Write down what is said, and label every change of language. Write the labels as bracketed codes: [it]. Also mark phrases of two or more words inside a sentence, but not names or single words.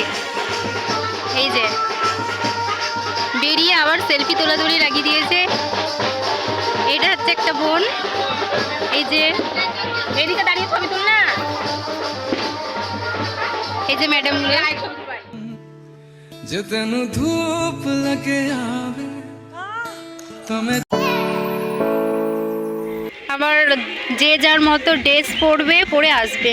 [bn] এই যে বেরিয়ে আবার সেলফি তোলাতুলি লাগিয়ে দিয়েছে। এটা হচ্ছে একটা বোন, এই যে এদিকে দাঁড়িয়ে ছবি তুল না। এই যে ম্যাডামগুলো [pa] ਜੇ ਤੈਨੂੰ ਧੂਪ ਲੱਗੇ ਆਵੇ ਤਾਂ ਮੈਂ [bn] আবার যে যার মতো ড্রেস পরবে, পরে আসবে।